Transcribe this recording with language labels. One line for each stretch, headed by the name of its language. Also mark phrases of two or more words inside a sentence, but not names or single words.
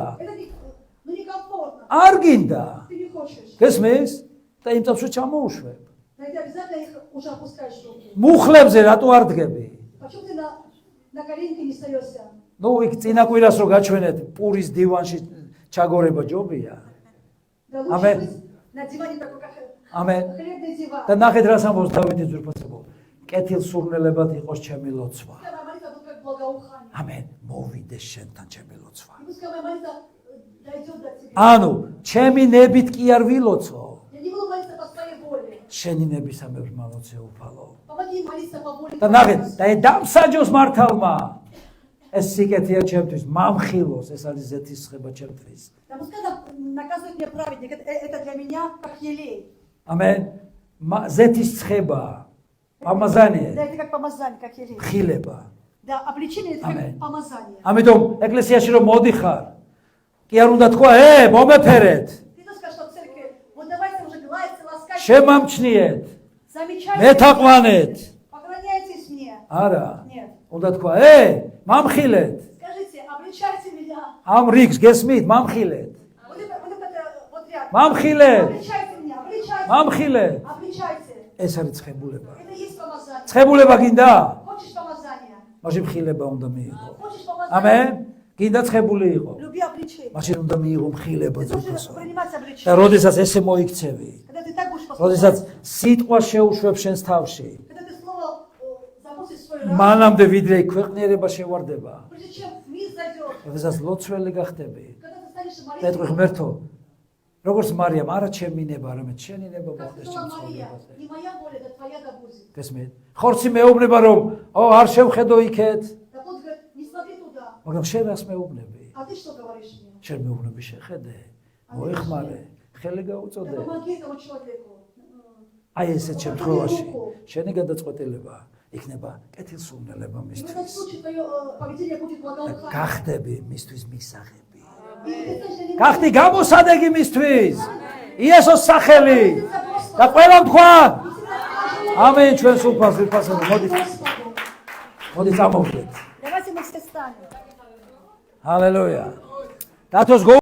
Russian: Это некомфортно.
Georgian: არ გინდა.
Russian: Ты не хочешь.
Georgian: გესმის? და იმ წუთში ჩამოუშვებ.
Russian: Но это обязательно их уже опускаешь руки.
Georgian: მუხლებზე რატო არ დგები?
Russian: Почему ты на коленке не стоишься?
Georgian: ნუ იქ წინა კვირას რო გაჩვენეთ პურის დივანში ჩაგორება ჯობია.
Russian: Да лучше Амен. быть на диване такой, как
Georgian: ამენ.
Russian: хлебный диван.
Georgian: და ნახეთ რას ამბობს დავითი ძვირფასებო. კეთილ სურნელებად იყოს ჩემი ლოცვა.
Russian: Пускай моя молитва будет как благоухание.
Georgian: ამენ. მოვიდეს შენთან ჩემი ლოცვა.
Russian: И пускай моя молитва дойдет до тебя.
Georgian: ანუ ჩემი ნებით კი არ ვილოცო.
Russian: Я не буду молиться по своей воле.
Georgian: შენი ნებისამებრ მალოცე უფალო.
Russian: Помоги молиться по воле
Georgian: და ნახეთ და დამსაჯოს მართალმა ეს სიკეთეა ჩემთვის მამხილოს ეს არის ზეთისხება ჩემთვის.
Russian: Да пускай наказывает меня праведник. Это для меня как елей.
Georgian: ამენ. ზეთისხება პამაზანია
Russian: Да, это как помазание, как елей.
Georgian: ხილება.
Russian: Да, обличение это Амен. как помазание.
Georgian: ამიტომ ეკლესიაში რომ მოდიხარ კი არ უნდა თქვა მომეფერეთ
Russian: Ты должен сказать, что в церкви, вот давайте уже гладьте, ласкайте.
Georgian: შემამჩნიეთ
Russian: Замечайте.
Georgian: მეთაყვანეთ
Russian: Поклоняйтесь мне.
Georgian: არა
Russian: Нет.
Georgian: უნდა თქვა მამხილეთ
Russian: Скажите, обличайте меня.
Georgian: ამ რიგს გესმით მამხილეთ
Russian: Вот вот ряд.
Georgian: მამხილეთ
Russian: Обличайте меня, обличайте.
Georgian: მამხილეთ
Russian: Обличайте.
Georgian: ეს არის ცხებულება
Russian: Это есть помазание.
Georgian: ცხებულება გინდა
Russian: Хочешь помазание?
Georgian: მაშინ მხილება უნდა მიიღო
Russian: Хочешь помазание?
Georgian: ამენ გინდა ცხებული იყო
Russian: Люби обличение.
Georgian: მაშინ უნდა მიიღო მხილება
Russian: Ты должен
Georgian: ძვირფასო
Russian: принимать
Georgian: და
Russian: обличение.
Georgian: როდესაც ესე მოიქცევი
Russian: Когда ты так будешь
Georgian: როდესაც
Russian: поступать.
Georgian: სიტყვა შეუშვებ შენს თავში
Russian: Когда ты слово запустишь в свой разум.
Georgian: მანამდე ვიდრე ქვეყნიერება შევარდება
Russian: Прежде чем мир зайдет.
Georgian: როდესაც ლოცველი გახდები
Russian: Когда ты станешь
Georgian: პეტრე
Russian: молиться.
Georgian: ღმერთო როგორც მარიამ არა ჩემი ნება არამედ შენი ნება
Russian: Как
Georgian: მოხდეს
Russian: сказала
Georgian: ჩემ
Russian: Мария,
Georgian: ცხოვრებაზე
Russian: не моя воля, да твоя да будет.
Georgian: გესმით ხორცი მეუბნება რომ არ შევხედო იქეთ
Russian: Да вот говорит, не смотри туда.
Georgian: მაგრამ შენ რას მეუბნები
Russian: А ты что говоришь мне?
Georgian: შენ მეუბნები შეხედე მოეხმარე ხელი
Russian: Да
Georgian: გაუწოდე
Russian: помоги этому человеку.
Georgian: აი ესეთ შემთხვევაში შენი გადაწყვეტილება იქნება კეთილსურნელება
Russian: И в этом
Georgian: მისთვის
Russian: случае твое поведение будет
Georgian: და
Russian: благоухание.
Georgian: გახდები მისთვის მისაღები
Russian: И ты станешь для него
Georgian: გახდი გამოსადეგი მისთვის იესოს სახელი და ყველა თქვა ამენ ჩვენს უფალს ვიფასებო მოდი
Russian: Господу.
Georgian: მოდი წამოვიდეთ
Russian: Давайте мы все станем.
Georgian: ჰალელუია დათოს